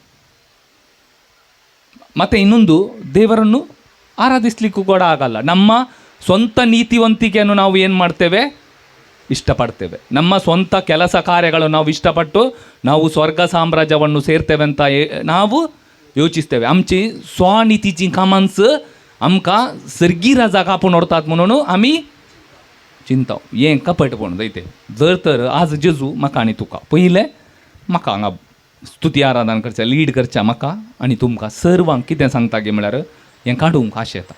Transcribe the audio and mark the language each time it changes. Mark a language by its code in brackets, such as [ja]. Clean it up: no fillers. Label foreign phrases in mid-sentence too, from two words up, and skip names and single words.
[kn] ಮತ್ತು ಇನ್ನೊಂದು, ದೇವರನ್ನು ಆರಾಧಿಸ್ಲಿಕ್ಕೂ ಕೂಡ ಆಗಲ್ಲ. ನಮ್ಮ ಸ್ವಂತ ನೀತಿವಂತಿಕೆಯನ್ನು ನಾವು ಏನು ಮಾಡ್ತೇವೆ? ಇಷ್ಟಪಡ್ತೇವೆ. ನಮ್ಮ ಸ್ವಂತ ಕೆಲಸ ಕಾರ್ಯಗಳು ನಾವು ಇಷ್ಟಪಟ್ಟು ನಾವು ಸ್ವರ್ಗ ಸಾಮ್ರಾಜ್ಯವನ್ನು ಸೇರ್ತೇವೆ ಅಂತ ನಾವು ಯೋಚಿಸ್ತೇವೆ. [kok] आमची स्वनीतीची कामांचं आमकां सर्गी राजाक आपण व्हरतात म्हणून आमी चिंता हें कपट पण दैते. जर तर आज जेजू म्हाका आनी तुका पयलें म्हाका हांगा स्तुती आराधना करच्या लीड करच्या म्हाका आनी तुमकां सर्वांक कितें सांगता गे म्हळ्यार हें काडूंक आशें येता.